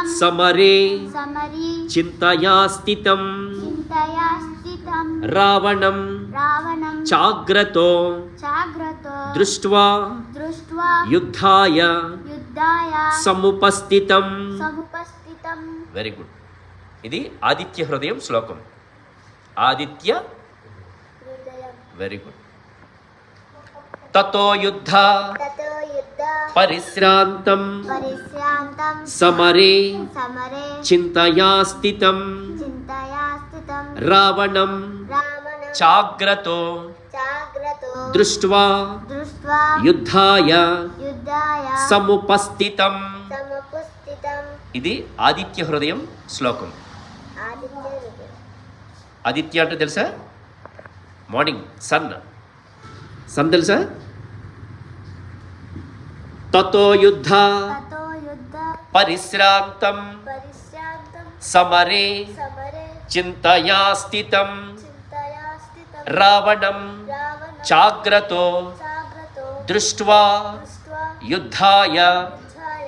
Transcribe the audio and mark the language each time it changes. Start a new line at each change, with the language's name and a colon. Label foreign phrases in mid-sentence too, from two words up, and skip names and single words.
Sanskrit: సమరే समरी చింతయా స్థితం चिन्तया स्थितं రావణం रावणं చాగ్రతో जाग्रतो దృష్ట్వా दृष्ट्वा యుద్ధాయ युद्धाय సముపస్థితం. समुपस्थितं.
English: very good.
Telugu: ఇది ఆదిత్య హృదయం శ్లోకం.
Sanskrit: ఆదిత్య हृदयं.
English: very good.
Sanskrit: తతో యుద్ధ ततो युद्ध పరిశ్రాంతం परिश्रान्तं సమరే समरे చింతయా స్థితం चिन्तया स्थितं రావణం रावणं చాగ్రతో जाग्रतो దృష్ట్వా दृष्ट्वा యుద్ధాయ युद्धाय సముపస్థితం. समुपस्थितं.
Telugu: ఇది ఆదిత్య హృదయం శ్లోకం.
Sanskrit: आदित्यहृदयं.
Telugu: ఆదిత్య అంటే తెలుసా?
English: morning sun.
Telugu: సన్ తెలుసా?
Sanskrit: తతో యుద్ధ ततो युद्ध పరిశ్రాంతం परिश्रान्तं సమరే समरे చింతయా స్థితం चिन्तया स्थितं రావణం रावणं చాగ్రతో जाग्रतो దృష్ట్వా दृष्ट्वा యుద్ధాయ युद्धाय